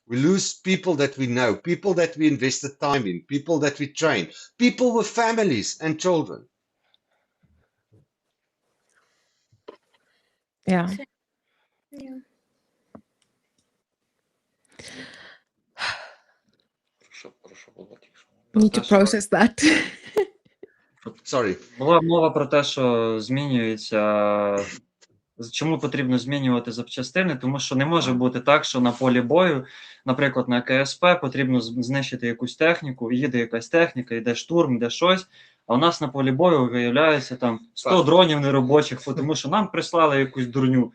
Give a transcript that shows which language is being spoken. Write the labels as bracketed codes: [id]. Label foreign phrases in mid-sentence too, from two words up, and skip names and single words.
[en] We lose people that we know, people that we invested time in, people that we train, people with families and children. Yeah. Yeah. Need to process that. Sorry. [uk] Була мова про те, що змінюється. Чому потрібно змінювати запчастини? Тому що не може бути так, що на полі бою, наприклад, на КСП потрібно знищити якусь техніку, їде якась техніка, йде штурм, йде щось, а у нас на полі бою виявляється там 100 дронів неробочих, тому що нам прислали якусь дурню.